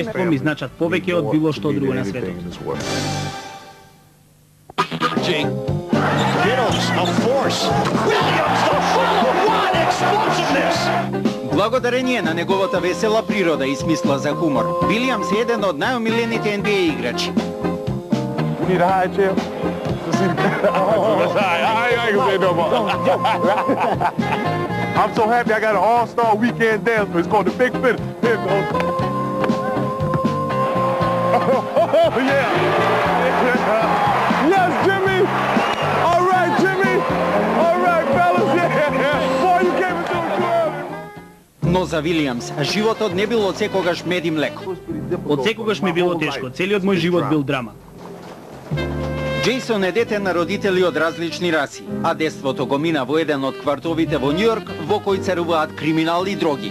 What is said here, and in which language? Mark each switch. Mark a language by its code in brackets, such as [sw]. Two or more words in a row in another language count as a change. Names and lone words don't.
[mk] Прество ми значат повеќе од било што друго на светот. Благодарение на неговата весела природа и смисла за хумор, Вилијамс е еден од најомилените NBA играчи. [en] I'm so happy I got an all-star weekend dance. It's called the Big Finish. Oh, yeah. Yes, Jimmy. All right, Jimmy. All right, fellas. Yeah. Boy, you gave it to him too early. [mk] Но за Вилијамс, животот не бил од секогаш мед и млеко. Од секогаш ми било тешко, целиот мој живот бил драма. Джейсон е дете на родители од различни раси, а детството го мина во еден од квартовите во Њујорк во кој царуваат криминал и дроги.